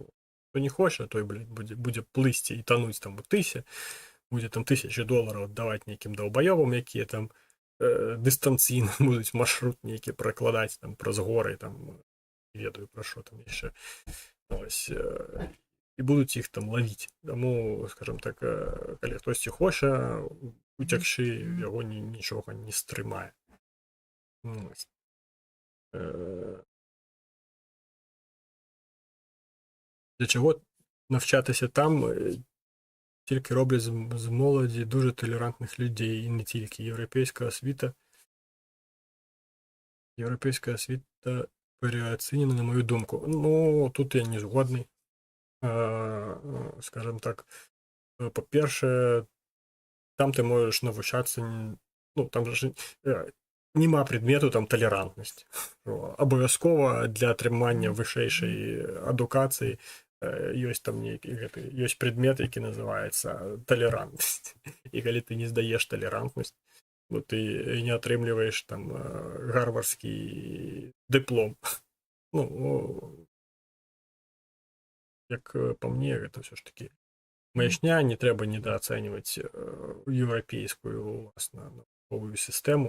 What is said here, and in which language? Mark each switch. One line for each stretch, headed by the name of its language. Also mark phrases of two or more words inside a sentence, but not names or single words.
Belarusian: Хто не хоча, той, будзе плысці і тануць там у тысе, будзе там $1000 аддаваць нейкім даўбаёвам, якія там дыстанцыйна будуць маршрут нейкі пракладаць там праз горы, там ведаю пра што там яшчэ. Ось, і будуць іх там лавіць. Таму,
Russian: скажем так,
Belarusian: калі хтосьці хоча уцякшы, яго нічога не стрымае.
Ukrainian: Для чого навчатися там тільки роблять з молоді дуже толерантних людей, і не тільки. Європейська освіта переоцінена, на мою думку. Ну, тут я не згодний.
Russian: Скажем так,
Ukrainian: по-перше, там ти можеш навчатися, ну, там же нема предмету там толерантність.
Belarusian: Обов'язково для атрымання вышэйшай адукацыі ёсць там ёсць предмет, які называецца толерантнасць. І калі ты не здаеш толерантнасць, ну, ты не атрымліваеш там гарвардскі дыплом. Ну, як по мне, гэта ўсё ж такі маячня, не трэба недаацэньваць еўрапейскую уласна навуковую сістэму.